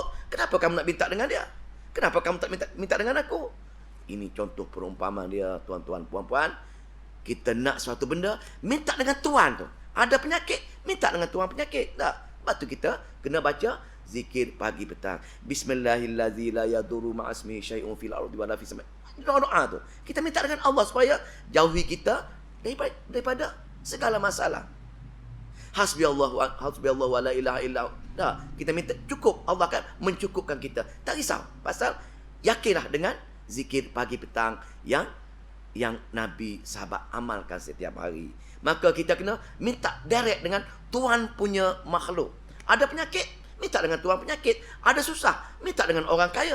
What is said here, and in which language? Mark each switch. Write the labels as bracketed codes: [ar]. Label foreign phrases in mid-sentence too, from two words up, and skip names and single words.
[ms] Kenapa kamu nak minta dengan dia? Kenapa kamu tak minta dengan aku? Ini contoh perumpamaan dia, tuan-tuan, puan-puan. Kita nak suatu benda, minta dengan tuan tu. Ada penyakit, minta dengan tuan penyakit. Lepas tu kita kena baca zikir pagi petang. [ar] بسم الله الرحمن الرحيم لا يضر مع اسمه شيء في الأرض ولا في السماء'. [ms] Doa tu. Kita minta dengan Allah supaya jauhi kita daripada segala masalah. [ar] حسبي الله ولا إله إلا الله. [ms] Kita minta cukup, Allah akan mencukupkan kita. Tak risau. Pasal yakinlah dengan zikir pagi petang yang Nabi sahabat amalkan setiap hari. Maka kita kena minta direct dengan Tuhan punya makhluk. Ada penyakit, minta dengan Tuhan penyakit. Ada susah, minta dengan orang kaya.